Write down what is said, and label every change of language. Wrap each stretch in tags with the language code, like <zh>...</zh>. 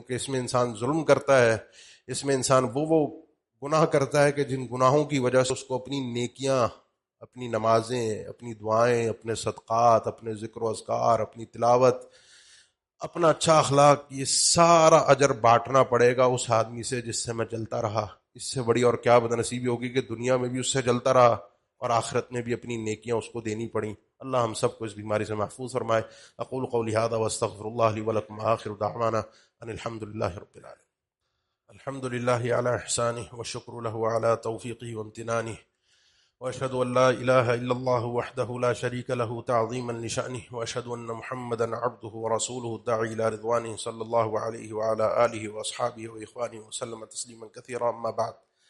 <ur>کہ اس میں انسان ظلم کرتا ہے، اس میں انسان وہ گناہ کرتا ہے کہ جن گناہوں کی وجہ سے اس کو اپنی نیکیاں، اپنی نمازیں، اپنی دعائیں، اپنے صدقات، اپنے ذکر و اذکار، اپنی تلاوت، اپنا اچھا اخلاق، یہ سارا اجر بانٹنا پڑے گا اس آدمی سے جس سے میں جلتا رہا. اس سے بڑی اور کیا بدنصیبی ہوگی کہ دنیا میں بھی اس سے جلتا رہا اور آخرت میں بھی اپنی نیکیاں اس کو دینی پڑیں. اللہ ہم سب کو اس بیماری سے محفوظ فرمائے.</ur> <ar>اقول قولی ھذا واستغفر اللہ لی ولکم. آخر دعوانا ان الحمد للہ رب العالمین. الحمد للہ علی احسانہ والشکر له علی توفیقہ وامتنانہ، واشهد ان لا الہ الا اللہ وحدہ لا شریک له تعظیما لشأنہ، واشهد ان محمدا عبدہ ورسولہ الداعی الى رضوانہ صلی اللہ علیہ وعلی آلہ واصحابہ واخوانہ وسلم تسلیما کثیرا. اما بعد.</ar>